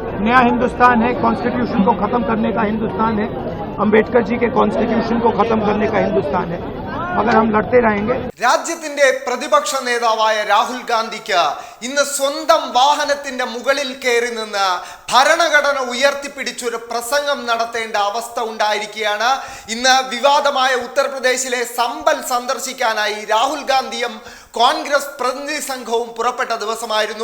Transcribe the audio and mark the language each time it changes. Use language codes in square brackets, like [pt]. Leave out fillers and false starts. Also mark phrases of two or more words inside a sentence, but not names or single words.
[hi] नया हिंदुस्तान है, कॉन्स्टिट्यूशन को खत्म करने का हिंदुस्तान है, अंबेडकर जी के कॉन्स्टिट्यूशन को खत्म करने का हिंदुस्तान है। अगर हम लड़ते रहेंगे। [ml] രാജ്യത്തിന്റെ പ്രതിപക്ഷ നേതാവായ രാഹുൽ ഗാന്ധിക്ക് ഇന്ന് സ്വന്തം വാഹനത്തിന്റെ മുകളിൽ കയറി നിന്ന് ഭരണഘടന ഉയർത്തിപ്പിടിച്ചൊരു പ്രസംഗം നടത്തേണ്ട അവസ്ഥ ഉണ്ടായിരിക്കുകയാണ്. ഇന്ന് വിവാദമായ ഉത്തർപ്രദേശിലെ സംബൽ സന്ദർശിക്കാനായി രാഹുൽ ഗാന്ധിയും കോൺഗ്രസ് പ്രതിനിധി സംഘവും പുറപ്പെട്ട ദിവസമായിരുന്നു.